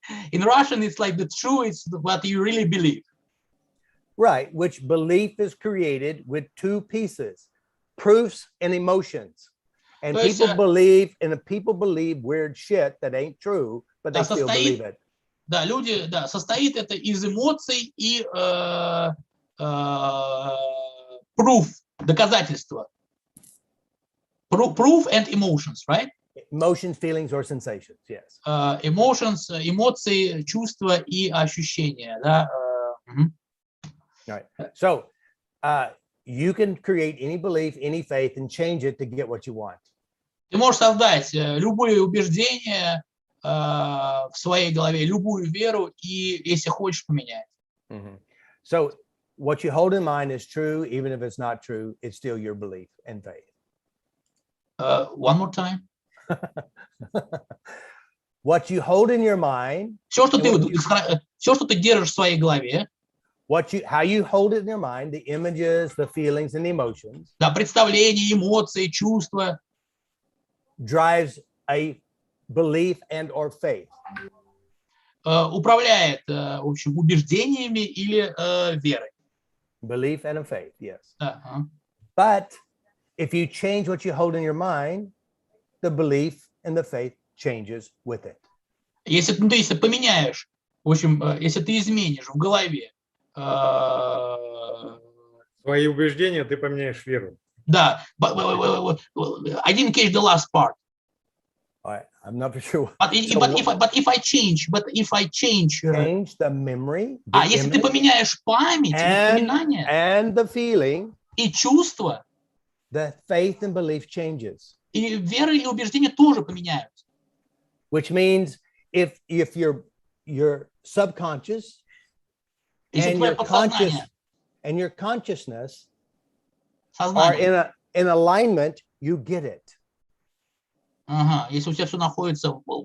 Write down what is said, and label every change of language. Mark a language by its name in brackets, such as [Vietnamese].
[English] In Russian, it's like the true, it's what you really believe. Right, which belief is created with two pieces, proofs and emotions. And people believe weird shit that ain't true, but they still believe it. [Russian] Да, люди, да, состоит это из эмоций и proof, доказательства. [English] Proof and emotions, right? Emotions, feelings, or sensations, yes. [Russian] Emotions, эмоции, чувства и ощущения, да. [English] Right. So you can create any belief, any faith, and change it to get what you want. [Russian] Ты можешь создать любые убеждения в своей голове, любую веру, и если хочешь поменять. [English] So what you hold in mind is true, even if it's not true, it's still your belief and faith. One more time. What you hold in your mind. [Russian] Все, что ты держишь в своей голове. [English] How you hold it in your mind, the images, the feelings, and the emotions. [Russian] Да, представления, эмоции, чувства. [English] Drives a belief and or faith. [Russian] Управляет, в общем, убеждениями или верой. [English] Belief and a faith, yes. But if you change what you hold in your mind, the belief and the faith changes with it. [Russian] Если ты поменяешь, в общем, если ты изменишь в голове свои убеждения, ты поменяешь веру. [English] Да, I didn't catch the last part. I'm not sure. But if I change the memory. [Russian] Если ты поменяешь память, воспоминания, [English] and the feeling, [Russian] и чувства, [English] the faith and belief changes. [Russian] И вера или убеждения тоже поменяются. [English] Which means if your subconscious and your consciousness are in alignment, you get it. [Russian] Ага, если у тебя все находится